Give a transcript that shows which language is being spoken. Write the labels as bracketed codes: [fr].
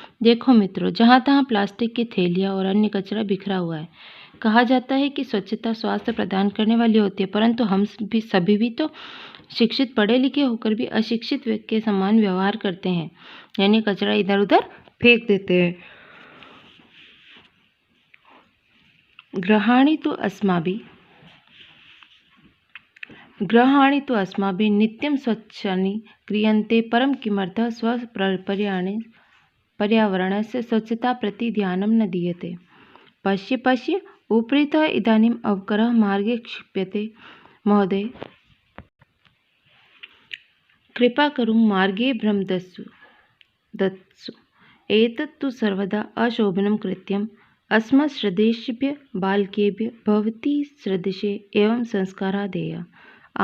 [hi] देखो मित्रों, जहाँ तहाँ प्लास्टिक की थैलियाँ और अन्य कचरा बिखरा हुआ है। कहा जाता है कि स्वच्छता स्वास्थ्य प्रदान करने वाली होती है, परंतु हम सभी भी तो शिक्षित पढ़े लिखे होकर भी अशिक्षित व्यक्ति के समान व्यवहार करते हैं, यानी कचरा इधर उधर फेंक देते हैं। [sa] गृहाणि तु अस्माभिः नित्यं स्वच्छानि क्रियन्ते, परं किमर्थं पर्यावरणस्य स्वच्छता प्रति ध्यानं न दीयते। पश्य उपरितः इदानीम् अवकरः मार्गे क्षिप्यते। महोदय, कृपा करुं मार्गे भ्रम दत्सु। एतत् तु सर्वदा अशोभनं कृत्यम्। अस्मत्सदृशेभ्यः बालकेभ्यः भवती सदृशे एवं संस्कारः देयः।